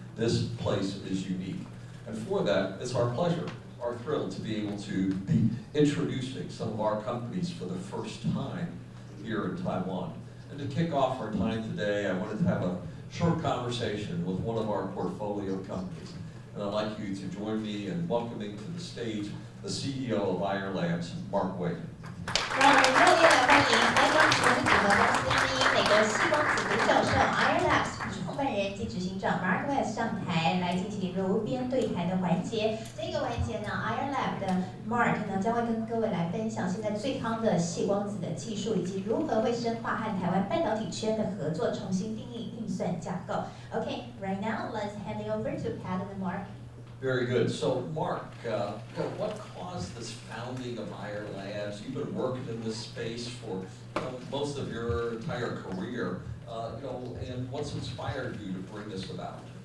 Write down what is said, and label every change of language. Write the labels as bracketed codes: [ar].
[en] This place is unique. And for that, it's our pleasure, our thrill to be able to be introducing some of our companies for the first time here in Taiwan. And to kick off our time today, I wanted to have a short conversation with one of our portfolio companies. And I'd like you to join me in welcoming to the stage the CEO of IR Labs, Mark Wade. [zh] 让我们热烈的欢迎来自全球的公司之一美国细光子的教授 IR Labs 创办人及执行长 Mark Wade 上台来进行炉边对谈的环节。这个环节呢 ，IR Lab 的 Mark 呢将会跟各位来分享现在最夯的细光子的技术，以及如何会深化和台湾半导体圈的合作，重新定义运算架构。 [en] Okay, right now let's hand it over to Pat and Mark. Very good. So, Mark, what caused this founding of IR Labs? You've been working in this space for most of your entire career, and what's inspired you to bring this about?